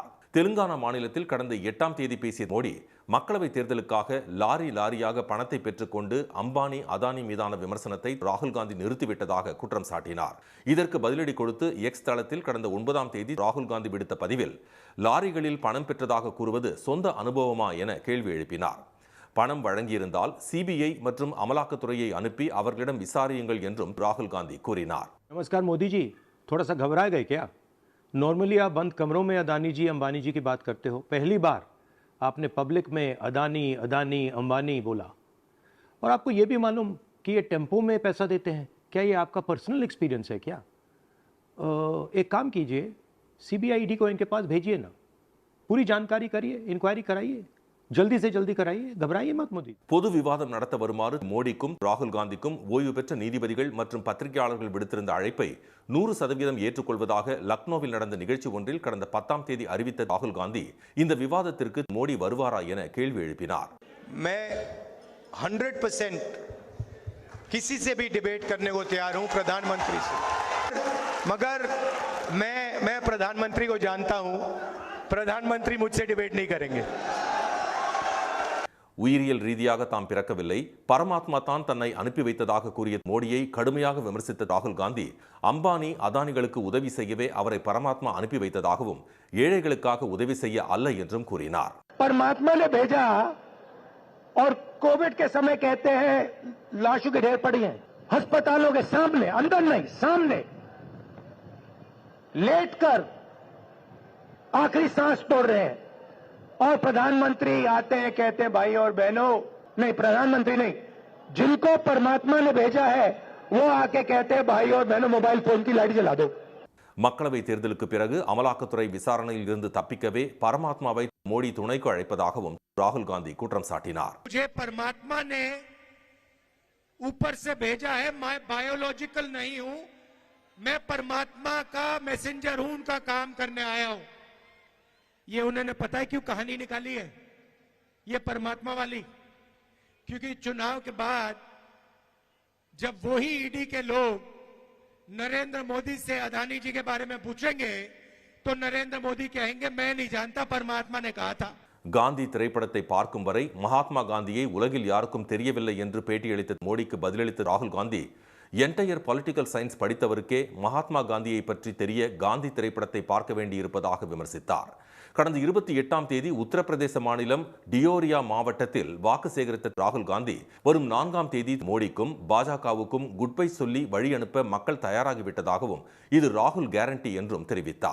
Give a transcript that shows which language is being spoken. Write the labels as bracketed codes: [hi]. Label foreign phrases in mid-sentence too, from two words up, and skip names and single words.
[ta] தெலுங்கானா மாநிலத்தில் கடந்த 8ஆம் தேதி பேசிய மோடி, மக்களவைத் தேர்தலுக்காக லாரியாக பணத்தை பெற்றுக்கொண்டு அம்பானி அதானி மீதான விமர்சனத்தை ராகுல் காந்தி நிறுத்திவிட்டதாக குற்றம் சாட்டினார். இதற்கு பதிலடி கொடுத்து எக்ஸ் தளத்தில் கடந்த 9ஆம் தேதி ராகுல் காந்தி விடுத்த பதிவில், லாரிகளில் பணம் பெற்றதாக கூறுவது சொந்த அனுபவமா என கேள்வி எழுப்பினார். பணம் வழங்கியிருந்தால் CBI மற்றும் அமலாக்கத்துறையை அனுப்பி அவர்களிடம் விசாரியுங்கள் என்றும் ராகுல் காந்தி கூறினார். [hi] नमस्कार मोदी जी, थोड़ा सा घबरा गए क्या? नॉर्मली आप बंद कमरों में अदानी जी अंबानी जी की बात करते हो, पहली बार आपने पब्लिक में अदानी अंबानी बोला. और आपको ये भी मालूम कि ये टेम्पो में पैसा देते हैं. क्या ये आपका [en] personal experience [hi] है क्या? एक काम कीजिए, CBI ED को इनके पास भेजिए ना, पूरी जानकारी करिए, इंक्वायरी कराइए, जल्दी से जल्दी कराइए, घबराइए मत मोदी. [ta] பொது விவாதம் நடத்த வருமாறு மோடிக்கும் ராகுல் காந்திக்கும் ஓய்வு பெற்ற நீதிபதிகள் மற்றும் பத்திரிகையாளர்கள் விடுத்திருந்த அழைப்பை 100% ஏற்றுக்கொள்வதாக லக்னோவில் நடந்த நிகழ்ச்சி ஒன்றில் கடந்த 10ஆம் தேதி அறிவித்த ராகுல் காந்தி, இந்த விவாதத்திற்கு மோடி வருவாரா என கேள்வி எழுப்பினார். [hi] मैं 100% किसी से भी डिबेट करने को तैयार हूं प्रधानमंत्री से, मगर मैं प्रधानमंत्री को जानता हूं, प्रधानमंत्री मुझसे डिबेट नहीं करेंगे. [ta] உயிரியல் ரீதியாக தாம் பிறக்கவில்லை, பரமாத்மா தான் தன்னை அனுப்பி வைத்ததாக கூறிய மோடியை கடுமையாக விமர்சித்த ராகுல் காந்தி, அம்பானி அதானிகளுக்கு உதவி செய்யவே அவரை பரமாத்மா அனுப்பி வைத்ததாகவும் ஏழைகளுக்காக உதவி செய்ய அல்ல என்றும் கூறினார். [hi] परमात्मा ने भेजा और कोविड के समय कहते हैं लाशों के ढेर पड़ी हैं अस्पतालों के सामने, अंदर नहीं सामने लेटकर आखिरी सांस तोड़ रहे हैं. और प्रधानमंत्री आते हैं, कहते हैं भाई और बहनों, नहीं प्रधानमंत्री नहीं, जिनको परमात्मा ने भेजा है वो आके कहते हैं भाई और बहनों मोबाइल फोन की लाइट जला दो. [ta] மக்களவை தேர்தலுக்கு பிறகு அமலாக்கத்துறை விசாரணையில் இருந்து தப்பிக்கவே பரமாத்மாவை மோடி துணைக்கு அழைப்பதாகவும் ராகுல் காந்தி குற்றம் சாட்டினார். [hi] मुझे परमात्मा ने ऊपर से भेजा है, मैं बायोलॉजिकल नहीं हूं, मैं परमात्मा का मैसेंजर हूं, उनका काम करने आया हूं. ये उन्होंने पता है क्यों कहानी निकाली है, ये परमात्मा वाली, क्योंकि चुनाव के बाद जब वही ED के लोग नरेंद्र मोदी से अदानी जी के बारे में पूछेंगे तो नरेंद्र मोदी कहेंगे मैं नहीं जानता, परमात्मा ने कहा था. [ta] காந்தி திரைப்படத்தை பார்க்கும் வரை மகாத்மா காந்தியை உலகில் யாருக்கும் தெரியவில்லை என்று பேட்டியளித்த மோடிக்கு பதிலளித்த ராகுல் காந்தி, [en] entire political science [ta] படித்தவருக்கே மகாத்மா காந்தியை பற்றி தெரிய காந்தி திரைப்படத்தை பார்க்க வேண்டியிருப்பதாக விமர்சித்தார். கடந்த 28ஆம் தேதி உத்தரப்பிரதேச மாநிலம் டியோரியா மாவட்டத்தில் வாக்கு சேகரித்த ராகுல் காந்தி, வரும் 4ஆம் தேதி மோடிக்கும் பாஜகவுக்கும் குட்பை சொல்லி வழி அனுப்ப மக்கள் தயாராகிவிட்டதாகவும் இது ராகுல் கேரண்டி என்றும் தெரிவித்தார்.